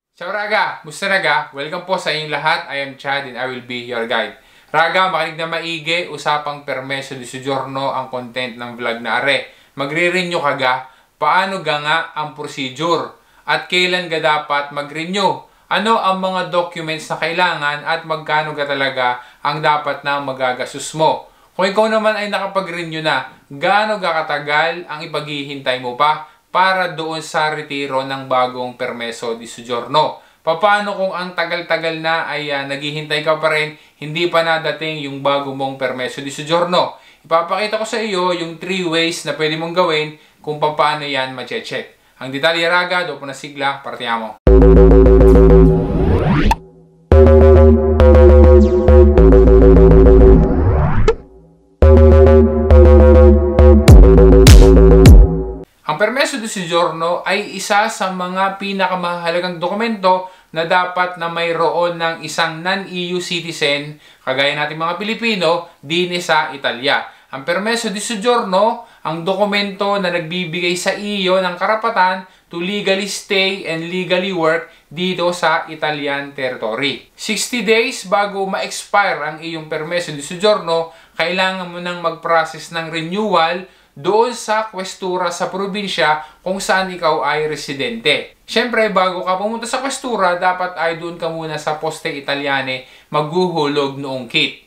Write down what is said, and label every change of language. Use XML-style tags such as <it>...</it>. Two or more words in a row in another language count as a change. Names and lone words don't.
<it>Ciao Raga! Musta Raga?</it> <tl>Welcome po sa inyong lahat.</tl> <en>I am Chad and I will be your guide.</en> <tl>Raga, makinig na maigi, usapang</tl> <it>permeso di soggiorno</it> <tl>ang content ng vlog na are. Magre-renew ka ga? Paano ga nga ang procedure? At kailan ga dapat mag-renew? Ano ang mga documents na kailangan at magkano ga talaga ang dapat na magagastos mo? Kung ikaw naman ay nakapag-renew na, gaano ga katagal ang ipaghihintay mo pa para doon sa retiro ng bagong</tl> <it>permeso di soggiorno?</it> <tl>Paano kung ang tagal-tagal na ay naghihintay ka pa rin, hindi pa nadating yung bago mong</tl> <it>permeso di soggiorno?</it> <tl>Ipapakita ko sa iyo yung 3 ways na pwede mong gawin kung paano yan ma-check. Ang detalye</tl> <it>Raga, dopo na sigla, partiamo.</it> <tl>Ang</tl> <it>permeso di soggiorno</it> <tl>ay isa sa mga pinakamahalagang dokumento na dapat na mayroon ng isang</tl> <en>non-EU citizen,</en> <tl>kagaya nating mga Pilipino, din sa Italia. Ang</tl> <it>permeso di soggiorno,</it> <tl>ang dokumento na nagbibigay sa iyo ng karapatan</tl> <en>to legally stay and legally work</en> <tl>dito sa</tl> <en>Italian territory.</en> <tl>60 days bago ma-expire ang iyong</tl> <it>permeso di soggiorno,</it> <tl>kailangan mo nang mag-process ng renewal doon sa questura sa probinsya kung saan ikaw ay residente. Siyempre, bago ka pumunta sa questura, dapat ay doon ka muna sa Poste Italiane maghuhulog noong kit.</tl>